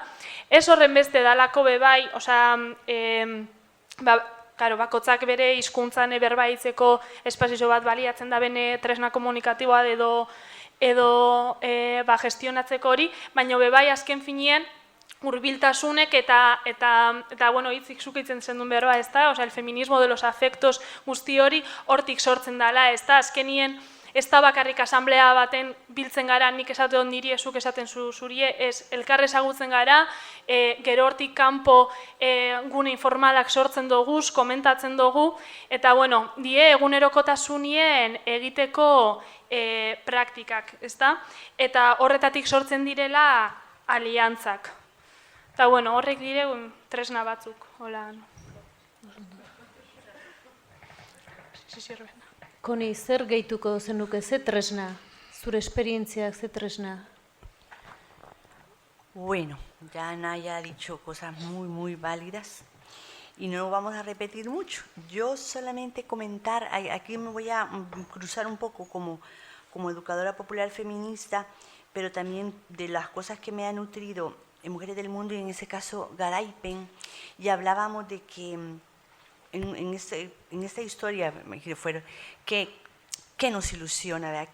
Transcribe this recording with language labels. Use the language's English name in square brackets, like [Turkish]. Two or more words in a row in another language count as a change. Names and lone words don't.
[Basque] Ez horren beste dalako bebai, bakotzak bere hizkuntzan berbaitzeko espazio bat baliatzen da bene tresna komunikatiboa edo gestionatzeko hori, baina bebai azken finean hurbiltasunek eta hitzik zukitzen zendun berba, ez da? [Spanish] El feminismo de los afectos [Basque] guzti hori hortik sortzen dela, ez da? Azkenien ez da bakarrik asamblea baten biltzen gara, nik esate niri ezuk esaten zurie, ez elkar ezagutzen gara, gero hortik kanpo gune informalak sortzen dugu, komentatzen dugu, eta die egunerokotasunien egiteko praktikak, ez da? Eta horretatik sortzen direla aliantzak. Eta horrek dire tresna batzuk. Koni, zer gehituko zenuke, ze tresna? Zure esperientziak, ze tresna? [Spanish] Bueno, ya Naya ha dicho cosas muy válidas y no vamos a repetir mucho. Yo solamente comentar, aquí me voy a cruzar un poco como educadora popular feminista, pero también de las cosas que me ha nutrido en Mujeres del Mundo, y en ese caso Garaipen, y hablábamos de que en esta historia que nos ilusiona, ¿verdad?